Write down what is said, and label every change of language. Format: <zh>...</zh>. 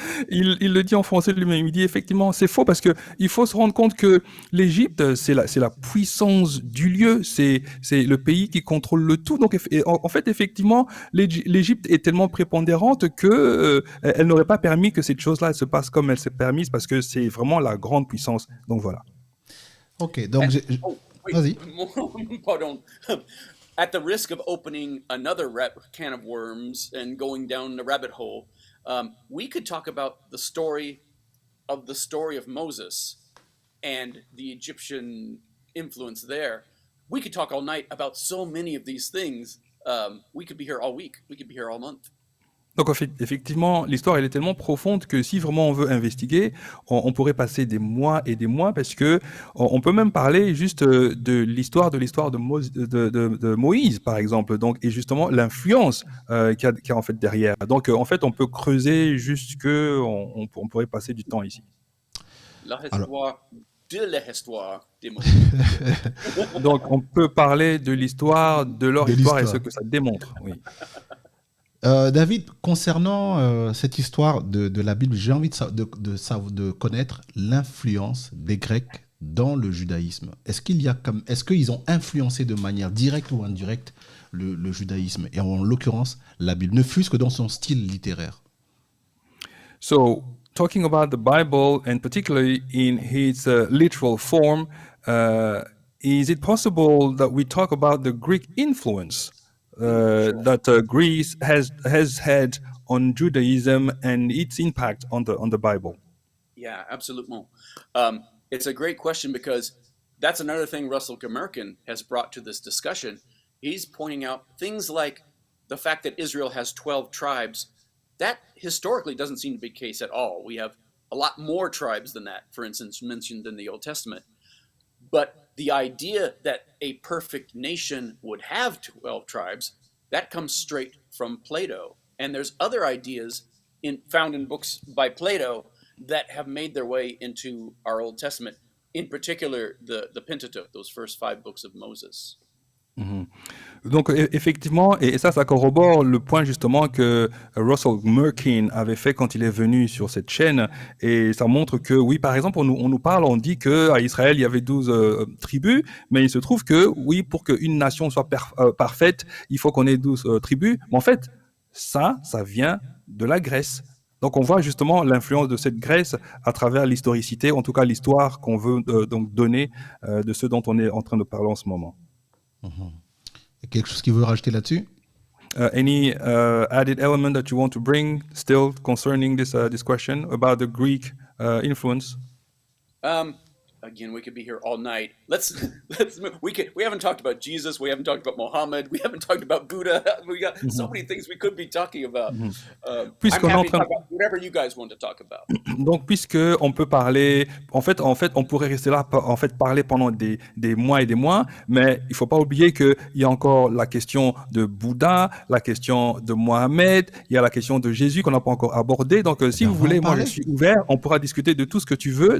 <fr>Il le dit en français lui-même. Il dit effectivement, c'est faux parce que il faut se rendre compte que l'Égypte, c'est la puissance du lieu, c'est le pays qui contrôle le tout. Donc en fait, effectivement, l'Égypte est tellement prépondérante que elle n'aurait pas permis que cette chose-là se passe comme elle s'est permise, parce que c'est vraiment la grande puissance. Donc voilà. Ok, donc vas-y. Pardon.</fr> <en>At the risk of opening another can of worms and going down the rabbit hole, we could talk about the story of Moses and the Egyptian influence there. We could talk all night about so many of these things. We could be here all week. We could be here all month.</en> <fr>Donc effectivement, l'histoire elle est tellement profonde que si vraiment on veut investiguer, on pourrait passer des mois et des mois, parce que on peut même parler juste de l'histoire de Moïse, par exemple. Donc, et justement l'influence qu'il y a en fait derrière. Donc en fait on peut creuser jusque on pourrait passer du temps ici. L'histoire des Moïse. Donc on peut parler de l'histoire, de leur histoire et ce que ça démontre. Oui. David, concernant cette histoire de la Bible, j'ai envie de connaître l'influence des Grecs dans le judaïsme. Est-ce qu'ils ont influencé de manière directe ou indirecte le judaïsme, et en l'occurrence la Bible, ne fût-ce que dans son style littéraire?</fr> <en>So, talking about the Bible, and particularly in its literal form, is it possible that we talk about the Greek influence that Greece has had on Judaism and its impact on the Bible? Yeah, absolutely. It's a great question, because that's another thing Russell Gemerkin has brought to this discussion. He's pointing out things like the fact that Israel has 12 tribes. That historically doesn't seem to be the case at all. We have a lot more tribes than that, for instance, mentioned in the Old Testament. But the idea that a perfect nation would have 12 tribes, that comes straight from Plato. And there's other ideas found in books by Plato that have made their way into our Old Testament, in particular the Pentateuch, those first 5 books of Moses. Mhm.</en> <fr>Donc effectivement, et ça corrobore le point justement que Russell Merkin avait fait quand il est venu sur cette chaîne, et ça montre que oui, par exemple, on nous parle, on dit que à Israël il y avait 12 tribus, mais il se trouve que oui, pour qu'une nation soit parfaite, il faut qu'on ait 12 tribus. Mais en fait, ça vient de la Grèce. Donc on voit justement l'influence de cette Grèce à travers l'historicité, en tout cas l'histoire qu'on veut donc donner de ce dont on est en train de parler en ce moment. Quelque chose qui veut rajouter là-dessus?</fr> <en>Any added element that you want to bring still concerning this question about the Greek influence? Again, we could be here all night. Let's move. We haven't talked about Jesus. We haven't talked about Muhammad. We haven't talked about Buddha. We got so many things we could be talking about. I'm happy to talk about whatever you guys want to talk about.</en> <fr>Donc, puisque on peut parler, en fait, on pourrait rester là, parler pendant des mois et des mois, mais il faut pas oublier que il y a encore la question de Bouddha, la question de Mohamed, il y a la question de Jésus qu'on n'a pas encore abordé. Donc, si vous voulez, moi, je suis ouvert. On pourra discuter de tout ce que tu veux.</fr>